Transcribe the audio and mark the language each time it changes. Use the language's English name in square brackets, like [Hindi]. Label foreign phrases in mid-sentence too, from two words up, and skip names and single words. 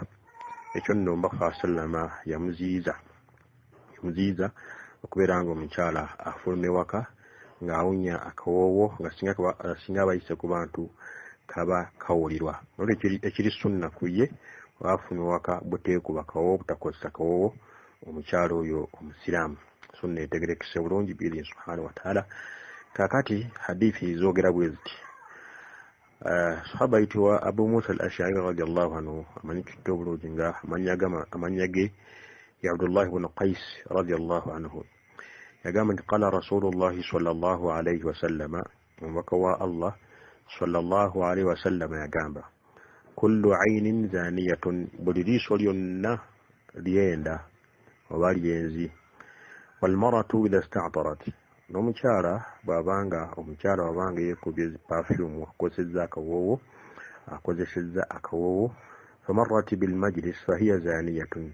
[Ganda] Ekyo nno Omubaka sallama yamuziyiza okubeera nga omukyala afulume waka ng'awunya akawoowo nga singa abayise ku bantu kaba kawulirwa. Olwo ekiri sunna ku ye afulumye waka buteekuba kawoowo, butakozesa kawoowo omukyala oyo omusiraamu. Sunna etegerekese bulungi biidhi [Arabic] سبحانه وتعالى. [Ganda] Kakati hadithi zoogera bwe ziti. Sahaba ayitibwa Abu Musa al-Ash'ari [Arabic] رضي الله عنه [Ganda] amanyikidde obulungi nga amannya ge ya Abdullah ibn Qais [Arabic] رضي الله عنه. [Ganda] Yagamba nti [Arabic] قال رسول الله صلى الله عليه وسلم, [Ganda] omubaka wa Allah [Arabic] صلى الله عليه وسلم [Ganda] yagamba, [Arabic] كل عين زانية, [Ganda] buli liiso lyonna lyenda oba lyenzi. [Arabic] والمرأة إذا استعطرت, [Ganda] n'omukyala bw'abanga yeekubye perfume akozesezza akawoowo [Arabic] فمرت بالمجلس فهي زانية,